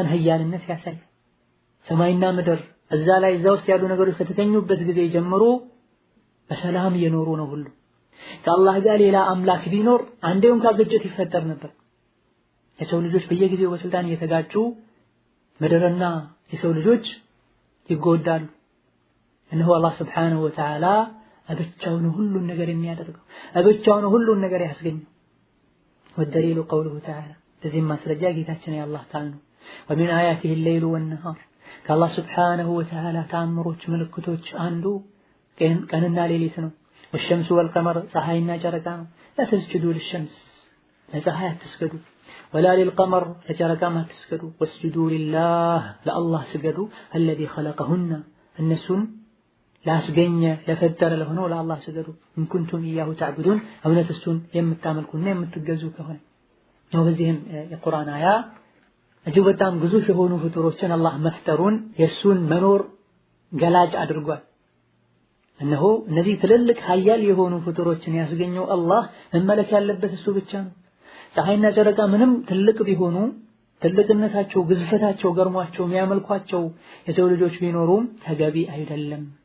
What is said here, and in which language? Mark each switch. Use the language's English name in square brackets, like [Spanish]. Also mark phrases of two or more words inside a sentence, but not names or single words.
[Amharic] ኃያልነት ያሳያል። ሰማይና ምድር እዛ ውስጥ ያሉ ነገሮች ከተገኙበት ጊዜ ጀምሮ በሰላም እየኖሩ ነው። ሁሉ ከአላህ ጋር ሌላ አምላክ ቢኖር አንዴው እንኳን ግጭት ይፈጠር ነበር። የሰው ልጆች በየጊዜው በስልጣን እየተጋጩ ምድርና የሰው ልጆች ይጎዳሉ። እነሆ አላህ [Arabic] سبحانه وتعالى [Amharic] ብቻውን ሁሉን ነገር የሚያደርገው ብቻውን ሁሉን ነገር ያስገኘው። [Arabic] والدليل قوله تعالى [Amharic] ለዚህ ማስረጃ ጌታችን የአላህ ቃል ነው። [Arabic] ومن آياته الليل والنهار [Amharic] ከአላህ [Arabic] سبحانه وتعالى [Amharic] ተአምሮች ምልክቶች አንዱ ቀንና ሌሊት ነው። [Arabic] والشمس والقمر [Amharic] ፀሐይና ጨረቃ ነው። [Arabic] لا تسجدوا للشمس [Amharic] ለፀሐይ አትስገዱ [Arabic] ولا للقمر [Amharic] ለጨረቃም አትስገዱ واسجدوا لله ለአላህ ስገዱ [Arabic] الذي خلقهن [Amharic] እነሱን ላስገኘ ለፈጠረ ለሆነው ለአላህ ስገዱ [Arabic] إن كنتم إياه تعبدون [Amharic] እውነት እሱን የምታመልኩና የምትገዙ ከሆነ ነው። በዚህም የቁርአን አያ እጅግ በጣም ግዙፍ የሆኑ ፍጡሮችን አላህ መፍጠሩን የሱን መኖር ገላጭ አድርጓል። እነሆ እነዚህ ትልልቅ ኃያል የሆኑ ፍጡሮችን ያስገኘው አላህ መመለክ ያለበት እሱ ብቻ ነው። ፀሐይና ጨረቃ ምንም ትልቅ ቢሆኑ ትልቅነታቸው ግዝፈታቸው ገርሟቸው የሚያመልኳቸው የሰው ልጆች ቢኖሩም ተገቢ አይደለም።